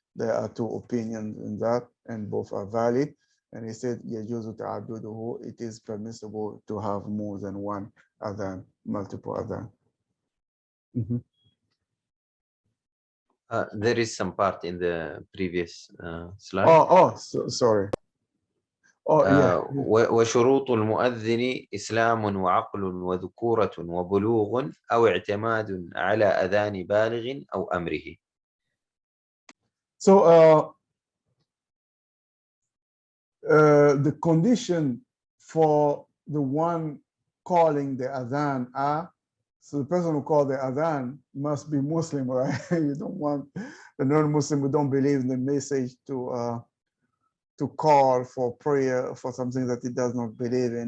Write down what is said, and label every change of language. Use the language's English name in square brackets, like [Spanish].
[English] There are two opinions in that, and both are valid. And he said, [Arabic] يجوز تعدده, [English] it is permissible to have more than one adhan, multiple adhan. There is some part in the previous slide. Sorry. Yeah. [Arabic] وشروط المؤذن إسلام وعقل وذكورة وبلوغ أو اعتماد على أذان بالغ أو أمره. [English] So the condition for the one calling the adhan are, so the person who called the adhan must be Muslim, right? You don't want the non-Muslim who don't believe in the message to call for prayer for something that he does not believe in.